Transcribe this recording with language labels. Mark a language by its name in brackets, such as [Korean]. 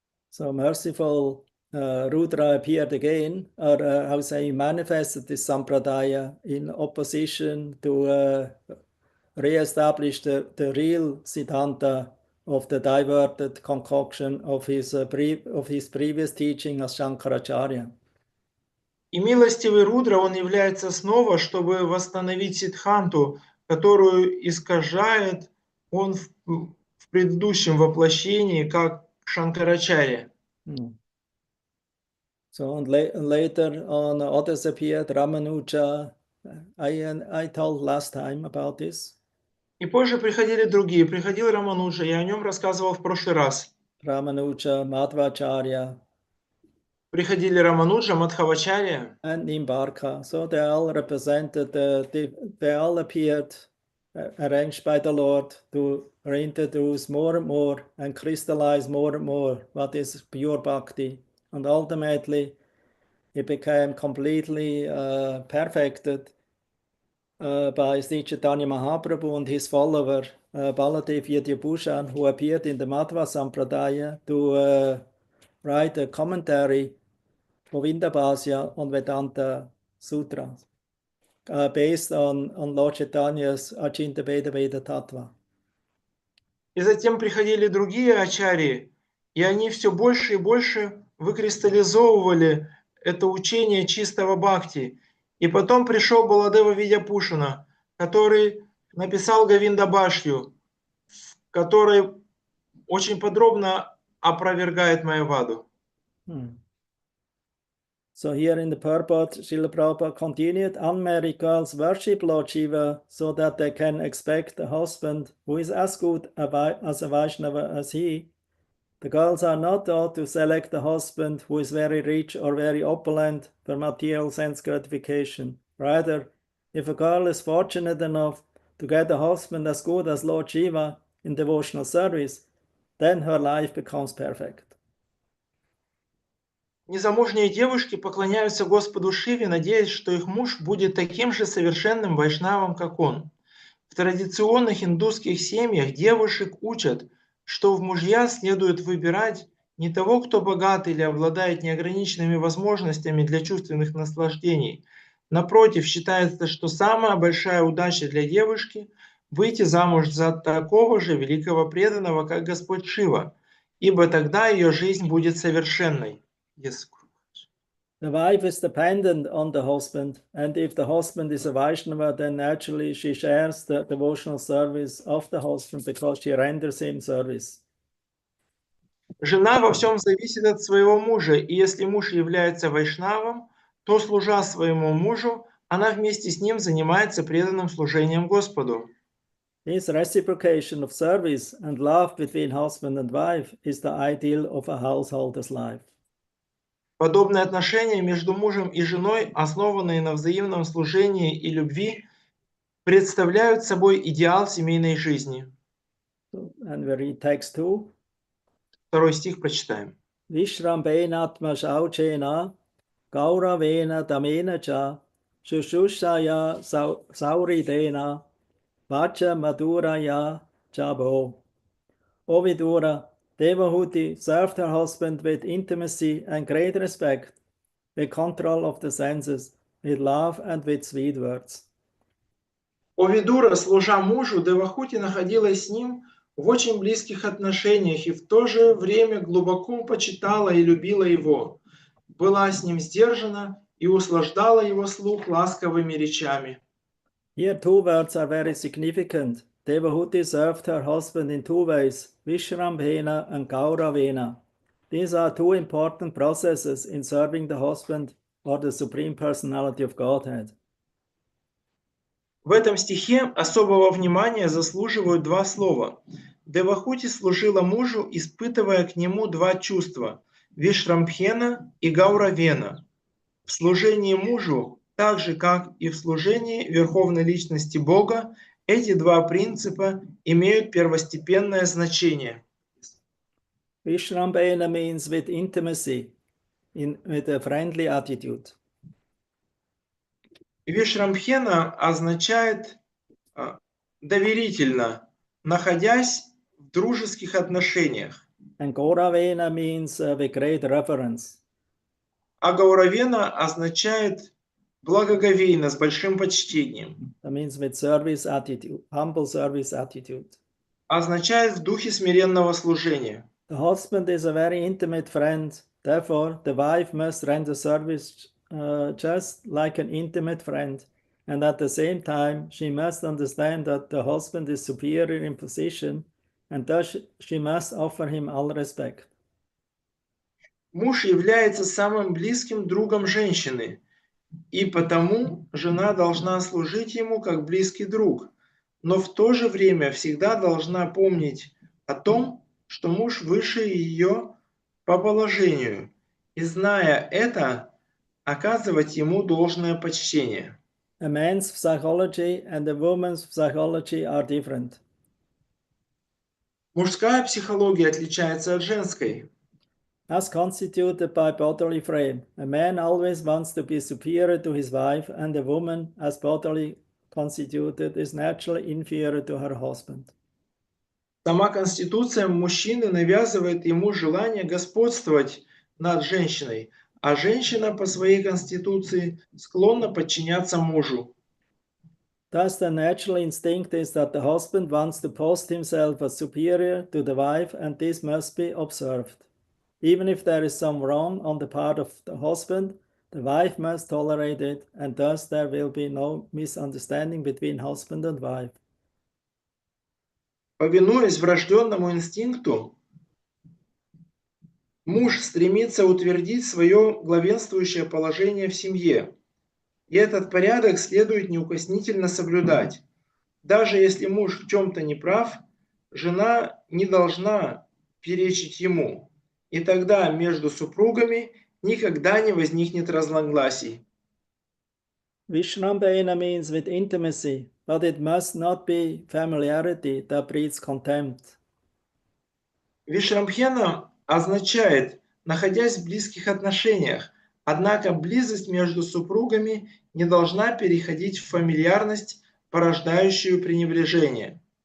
[English] So merciful Rudra appeared again, or how say, he manifested this sampradaya in opposition to re-establish the real Siddhanta of the diverted concoction of his previous teaching as Shankaracharya. [Russian] И милостивый Рудра, он является снова, чтобы восстановить Сиддханту, которую искажает он в предыдущем воплощении, как Шанкарачарья. [English] So and later on others appeared, Ramanuja. I told last time about this. [Russian] И позже приходили другие. Приходил Рамануджа, я о нем рассказывал в прошлый раз. [English] Ramanuja, Madhvacharya. [Russian] Приходили Рамануджа, Мадхавачарья. [English] And Nimbarka. So they all represented, they all appeared arranged by the Lord to reintroduce more and more and crystallize more and more what is pure bhakti. And ultimately, it became completely perfected by Sri Chaitanya Mahaprabhu and his follower, Baladev Yadhyabhushan, who appeared in the Madhva Sampradaya to write a commentary for Vindabhasya on Vedanta Sutra, based on Lord Chaitanya's Achinta Veda Veda Tattva. [Russian] И затем приходили другие ачарьи, и они все больше и больше выкристаллизовывали это учение чистого бхакти. И потом пришел Баладева Видяпушана, который написал Говиндабашью, в которой очень подробно опровергает Майяваду. [English] So here in the purport, Srila Prabhupada continued, unmarried girls worship Lord Shiva so that they can expect a husband who is as good as a Vaishnava as he. The girls are not taught to select a husband who is very rich or very opulent for material sense gratification. Rather, if a girl is fortunate enough to get a husband as good as Lord Shiva in devotional service, then her life becomes perfect. [Russian] Незамужние девушки поклоняются Господу Шиве, надеясь, что их муж будет таким же совершенным вайшнавом, как он. В традиционных индусских семьях девушек учат, что в мужья следует выбирать не того, кто богат или обладает неограниченными возможностями для чувственных наслаждений. Напротив, считается, что самая большая удача для девушки – выйти замуж за такого же великого преданного, как Господь Шива, ибо тогда ее жизнь будет совершенной. [English] Yes. The wife is dependent on the husband, and if the husband is a Vaishnava, then naturally she shares the devotional service of the husband because she renders him service. [Russian] Жена во всем зависит от своего мужа, и если муж является вайшнавом, то, служа своему мужу, она вместе с ним занимается преданным служением Господу. [English] This reciprocation of service and love between husband and wife is the ideal of a householder's life. [Russian] Подобные отношения между мужем и женой, основанные на взаимном служении и любви, представляют собой идеал семейной жизни. [English] And we read text 2. [Russian] Второй стих прочитаем. [Sanskrit] Vishrambhenatma shauchena gauravena damena cha shushushaya sauridena vacha maduraya chabo. [English] O Vidura, Devahuti served her husband with intimacy and great respect, with control of the senses, with love and with sweet words. [Russian] О Видура, служа мужу, Девахути находилась с ним в очень близких отношениях и в то же время глубоко почитала и любила его, была с ним сдержана и услаждала его слух ласковыми речами. [English] Here two words are very significant. Devahuti served her husband in two ways, Vishrambhena and Gauravena. These are two important processes in serving the husband or the Supreme Personality of Godhead. [Russian] В этом стихе особого внимания заслуживают два слова. Девахути служила мужу, испытывая к нему два чувства – Вишрамбхена и Гауравена. В служении мужу, так же как и в служении Верховной Личности Бога, эти два принципа имеют первостепенное значение. [English] Vishrambhena means with intimacy, with a friendly attitude. [Russian] Вишрамбхена означает доверительно, находясь в дружеских отношениях. [English] And Gauravena means with great reverence. [Russian] А Гауравена означает благоговейно, с большим почтением. [English] That means with service attitude, humble service attitude. [Russian] Означает в духе смиренного служения. [English] The husband is a very intimate friend. Therefore, the wife must render service just like an intimate friend. And at the same time, she must understand that the husband is superior in position, and thus she must offer him all respect. [Russian] Муж является самым близким другом женщины, и потому жена должна служить ему как близкий друг, но в то же время всегда должна помнить о том, что муж выше ее по положению, и, зная это, оказывать ему должное почтение. [English] A man's psychology and a woman's psychology are different. [Russian] Мужская психология отличается от женской. [English] As constituted by bodily frame, a man always wants to be superior to his wife, and a woman, as bodily constituted, is naturally inferior to her husband. [Russian] Сама конституция мужчины навязывает ему желание господствовать над женщиной, а женщина по своей конституции склонна подчиняться мужу. [English] Thus, the natural instinct is that the husband wants to post himself as superior to the wife, and this must be observed. Even if there is some wrong on the part of the husband, the wife must tolerate it, and thus there will be no misunderstanding between husband and wife. [Russian] Повинуясь врожденному инстинкту, муж стремится утвердить свое главенствующее положение в семье. И этот порядок следует неукоснительно соблюдать. Даже если муж в чем-то не прав, жена не должна перечить ему. И тогда между супругами никогда не возникнет разногласий. [English] Vishrambhena means with intimacy, but it must not be familiarity that breeds contempt. [Russian] Вишрамбхена означает, находясь в близких отношениях, однако близость между супругами не должна переходить в фамильярность, порождающую пренебрежение.